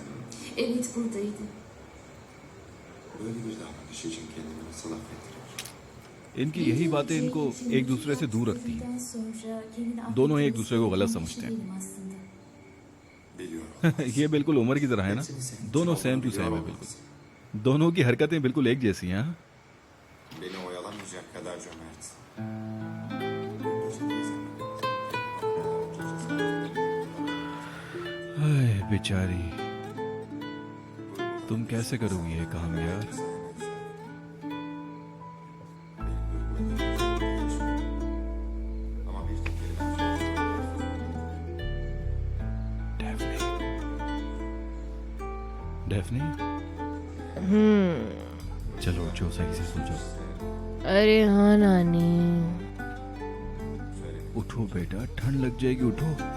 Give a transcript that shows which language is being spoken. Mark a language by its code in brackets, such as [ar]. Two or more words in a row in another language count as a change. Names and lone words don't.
[tr] Evet buradaydı. Böyle bir davranış için kendimi nasıl affettirir? [hi] इनकी यही बातें इनको एक दूसरे से दूर रखती हैं। दोनों एक दूसरे को गलत समझते हैं। [tr] Biliyorum. [hi] ये बिल्कुल उमर की तरह है ना। दोनों [en] same to same [hi] है बिल्कुल। दोनों की हरकतें बिल्कुल एक जैसी हैं। हाँ? [tr] Beni oyalamayacak kadar cömert. [hi] हाय बेचारी, तुम कैसे करोगी ये काम यार? [tr] Ama bir tek [hi] डेफनी, चलो उठो, सही से सो जाओ। अरे हाँ नानी। उठो बेटा, ठंड लग जाएगी, उठो।